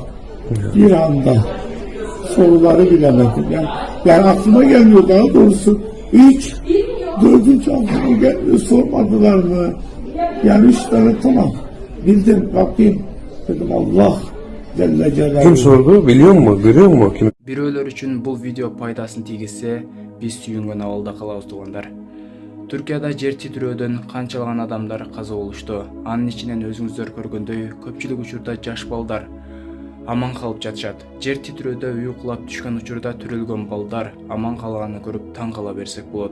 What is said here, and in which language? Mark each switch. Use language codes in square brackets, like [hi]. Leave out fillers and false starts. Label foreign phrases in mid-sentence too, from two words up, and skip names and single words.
[tr] Bir anda. Soruları bilemedim. Yani aklıma gelmiyor daha doğrusu. 3, 4. aklıma gelmiyor. Sormadılar mı? Yani 3 tane tamam. Bildim, Rabbim. Dedim Allah Celle Celaluhu. Kim sordu? Biliyor mu? Görüyor mu? Kim? [ky] Бирөөлөр үчүн бул видео пайдасын тийгизсе, биз сүйүнгөн абалда калабыз туугандар. Түркияда жер титирөөдөн канчалаган адамдар каза болушту. Анын ичинен өзүңүздөр көргөндөй көпчүлүк учурда жаш балдар аман калып жатышат. Жер титирөөдө үй кулап түшкөн учурда төрөлгөн балдар аман калганын көрүп таң кала берсек болот.